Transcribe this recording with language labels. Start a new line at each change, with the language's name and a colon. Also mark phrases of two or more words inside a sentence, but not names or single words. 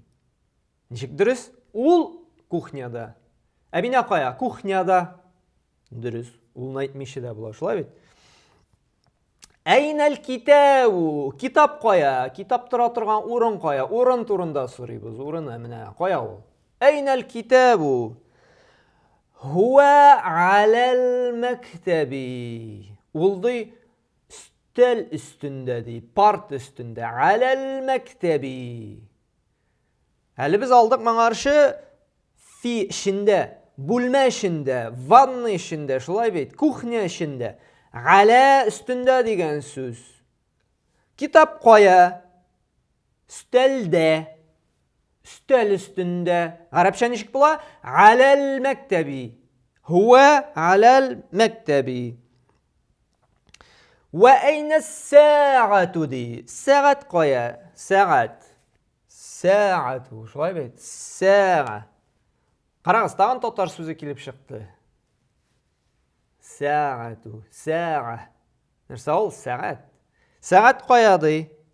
Tatar: Ничек дөрес? Ул кухняда. Әминә кая? Кухняда. Дөрес. Ул әйтмичә дә була, шулай бит?
Arabic: أين الكتاب?
Tatar: Китап кая? Китап тора торган урын кая? Урын турында сорыйбыз. Урыны менә кая ул?
Arabic: أين الكتاب? هو على المكتب.
Tatar: Ул ди стел өстендә ди, парт өстендә.
Arabic: على المكتب.
Tatar: Әле без алдык моңарчы фи эчендә, бүлмә эчендә, ванна эчендә, шулай бит, кухня эчендә. Ала өстендә дигән сүз. Китап кая? Стелдә. Стел өстендә. Арабча ничек була?
Arabic: على المكتب هو على المكتب. وأين الساعة ди.
Tatar: Саат кая? Саат. Саату. Шулай бит?
Arabic: Саа.
Tatar: Карагыз, тагын татар сүзе килеп чыкты.
Arabic: ساعة سا.
Tatar: Нәрсә ул? Саат. Саат кая ди?